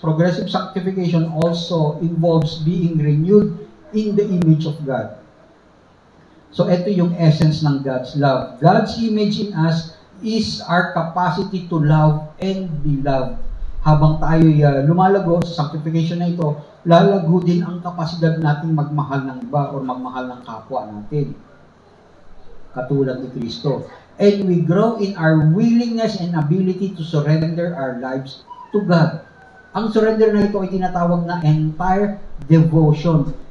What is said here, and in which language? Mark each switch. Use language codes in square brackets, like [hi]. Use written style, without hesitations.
[en] Progressive sanctification also involves being renewed in the image of God. [tl] So, ito yung [en] essence ng God's love. God's image in us is our capacity to love and be loved. [tl] Habang tayo lumalago sa sanctification na ito, lalago din ang kapasidad nating magmahal ng iba o magmahal ng kapwa natin. Katulad ni Kristo. [en] And we grow in our willingness and ability to surrender our lives to God. [tl] Ang surrender na ito ay tinatawag na entire devotion.